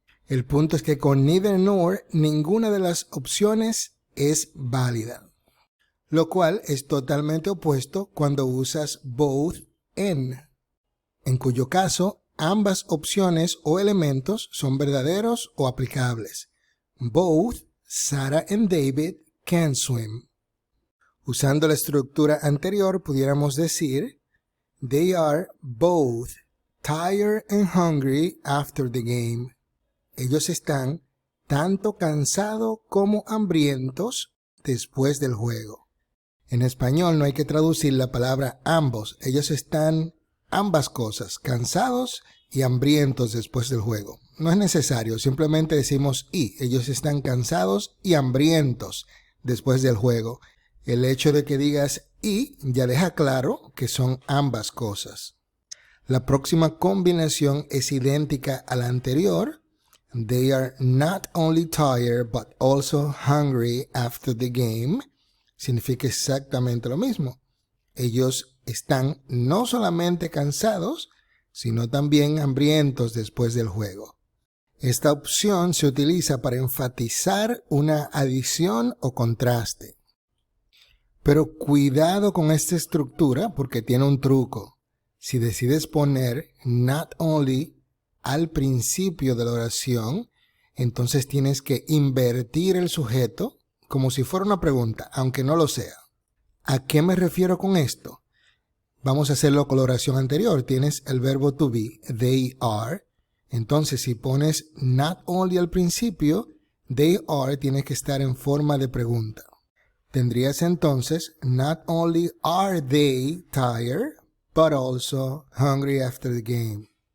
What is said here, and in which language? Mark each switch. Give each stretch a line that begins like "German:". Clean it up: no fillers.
Spanish: El punto es que con neither nor ninguna de las opciones es válida, lo cual es totalmente opuesto cuando usas both en cuyo caso ambas opciones o elementos son verdaderos o aplicables.
English: Both Sarah and David can swim.
Spanish: Usando la estructura anterior pudiéramos decir
English: they are both tired and hungry after the game.
Spanish: Ellos están tanto cansados como hambrientos después del juego. En español no hay que traducir la palabra ambos. Ellos están ambas cosas, cansados y hambrientos después del juego. No es necesario, simplemente decimos y. Ellos están cansados y hambrientos después del juego. El hecho de que digas y ya deja claro que son ambas cosas. La próxima combinación es idéntica a la anterior.
English: They are not only tired but also hungry after the game.
Spanish: Significa exactamente lo mismo. Ellos están no solamente cansados, sino también hambrientos después del juego. Esta opción se utiliza para enfatizar una adición o contraste. Pero cuidado con esta estructura porque tiene un truco. Si decides poner not only al principio de la oración, entonces tienes que invertir el sujeto como si fuera una pregunta, aunque no lo sea. ¿A qué me refiero con esto? Vamos a hacerlo con la oración anterior. Tienes el verbo to be, they are. Entonces, si pones not only al principio, they are tiene que estar en forma de pregunta. Tendrías entonces,
English: not only are they tired, but also hungry after the game.